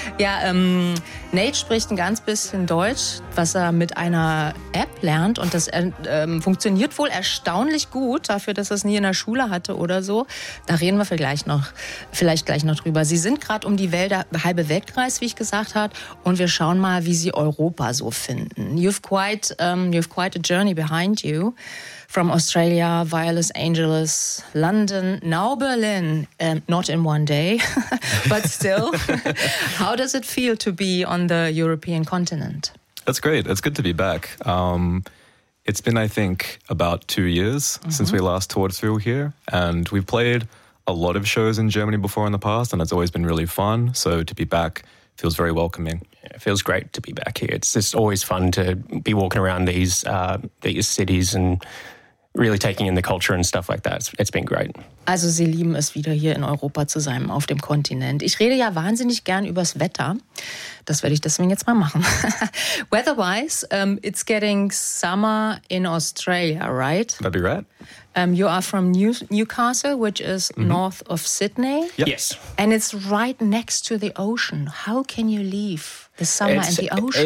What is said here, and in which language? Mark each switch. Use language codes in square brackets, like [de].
[de] Ja, Nate spricht ein ganz bisschen Deutsch, was er mit einer App lernt und das funktioniert wohl erstaunlich gut dafür, dass es nie in der Schule hatte oder so. Da reden wir vielleicht gleich noch drüber. Sie sind gerade um die Welt, halbe Welt gereist, wie ich gesagt habe, und wir schauen mal, wie Sie Europa so finden. [en] You've quite a journey behind you. From Australia via Los Angeles, London, now Berlin, not in one day, but still. How does it feel to be on the European continent? That's great. It's good to be back. It's been, I think, about 2 years since we last toured through here, and we've played a lot of shows in Germany before in the past, and it's always been really fun. So to be back feels very welcoming. Yeah, it feels great to be back here. It's just always fun to be walking around these cities and really taking in the culture and stuff like that. It's been great. [de] Also Sie lieben es wieder hier in Europa zu sein, auf dem Kontinent. Ich rede ja wahnsinnig gern übers Wetter. Das werde ich deswegen jetzt mal machen. [en] Weather-wise, it's getting summer in Australia, right? That'd be right. You are from Newcastle, which is north of Sydney. Yep. Yes. And it's right next to the ocean. How can you leave the summer and the ocean?